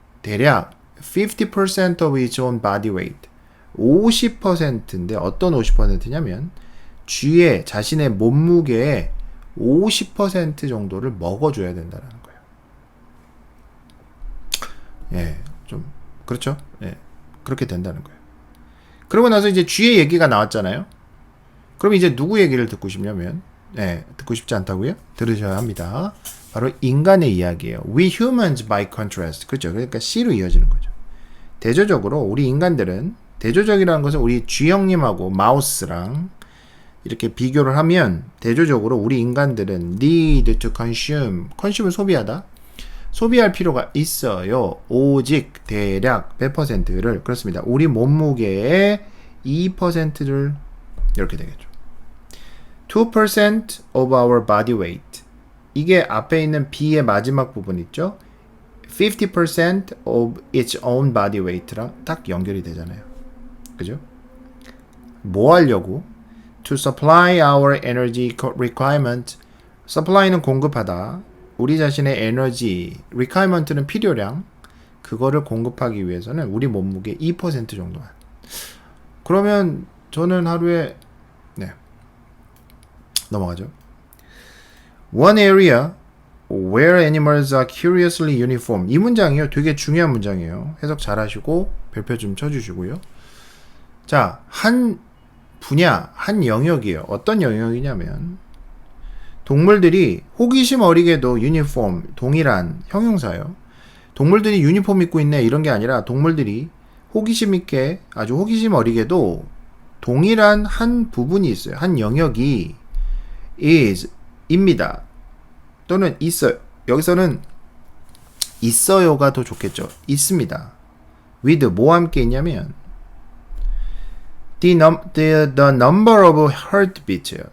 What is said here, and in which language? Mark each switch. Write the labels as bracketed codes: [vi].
[ko] 대략 [en] 50% of its own body weight. [ko] 50%인데 어떤 50%냐면 쥐의 자신의 몸무게의 50% 정도를 먹어줘야 된다는 거예요. 예, 좀 그렇죠? 예, 그렇게 된다는 거예요. 그러고 나서 이제 쥐의 얘기가 나왔잖아요. 그럼 이제 누구 얘기를 듣고 싶냐면, 듣고 싶지 않다고요? 들으셔야 합니다. 바로 인간의 이야기예요. [en] We humans by contrast. [ko] 그렇죠? 그러니까 C로 이어지는 거죠. 대조적으로 우리 인간들은, 대조적이라는 것은 우리 쥐 형님하고 마우스랑 이렇게 비교를 하면 대조적으로 우리 인간들은 [en] need to consume [ko] 을 소비하다. 소비할 필요가 있어요. 오직 대략 100%를, 그렇습니다. 우리 몸무게의 2%를 이렇게 되겠죠. [en] 2% of our body weight. [ko] 이게 앞에 있는 B의 마지막 부분 있죠? [en] 50% of its own body weight랑 [ko] 딱 연결이 되잖아요. 그죠? 뭐 하려고? [en] To supply our energy requirement. [ko] supply는 공급하다. 우리 자신의 에너지, requirement는 필요량. 그거를 공급하기 위해서는 우리 몸무게 2% 정도만. 그러면 저는 하루에 넘어가죠. [en] One area where animals are curiously uniform. [ko] 이 문장이요. 되게 중요한 문장이에요. 해석 잘 하시고 별표 좀 쳐주시고요. 자, 한 분야, 한 영역이에요. 어떤 영역이냐면 동물들이 호기심 어리게도 유니폼, 동일한 형용사예요. 동물들이 유니폼 입고 있네 이런 게 아니라 동물들이 호기심 있게 아주 호기심 어리게도 동일한 한 부분이 있어요. 한 영역이 is 입니다. 또는 있어요. 여기서는 있어요가 더 좋겠죠. 있습니다. with 뭐와 함께 있냐면 [en] the number of heartbeat [ko] 예요.